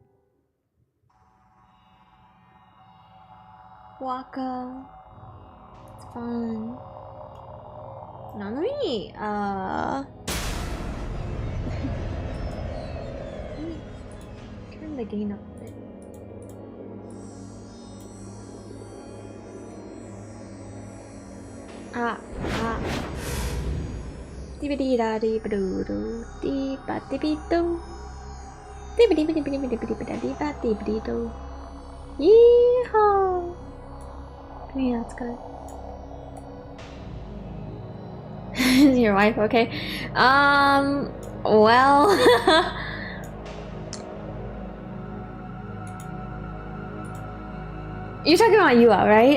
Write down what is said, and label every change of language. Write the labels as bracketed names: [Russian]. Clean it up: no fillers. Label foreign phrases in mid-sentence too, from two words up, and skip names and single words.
[English] I see. Waka. It's fun. Now let me turn the gain up a bit. Dibbidi da dee ba doo doo dee ba dibby doo. Dibbidi bidi bidi bidi bidi bidi dee ba dibbidi doo. Yeehaw! Yeah, that's good. Is your wife okay? Well. You're talking about Yua, right?